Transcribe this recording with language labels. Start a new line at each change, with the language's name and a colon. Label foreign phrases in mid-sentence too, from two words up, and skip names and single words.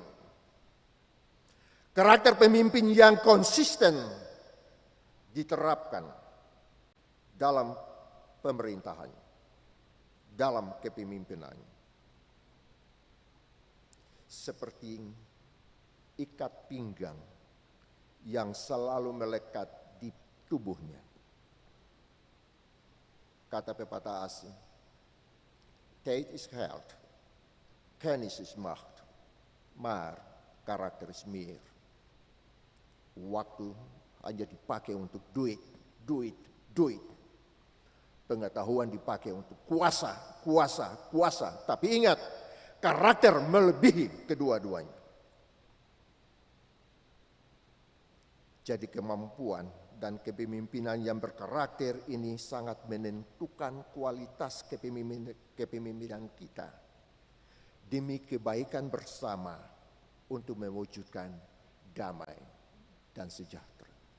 Indonesian: Karakter pemimpin yang konsisten diterapkan dalam pemerintahannya, dalam kepemimpinannya. Seperti ikat pinggang yang selalu melekat di tubuhnya. Kata pepatah asing,
Dutch: tijd is geld, kennis is macht, maar karakter is meer.
Indonesian: Waktu hanya dipakai untuk duit. Pengetahuan dipakai untuk kuasa. Tapi ingat, karakter melebihi kedua-duanya. Jadi kemampuan dan kepemimpinan yang berkarakter ini sangat menentukan kualitas kepemimpinan kita demi kebaikan bersama untuk mewujudkan damai dan sejahtera.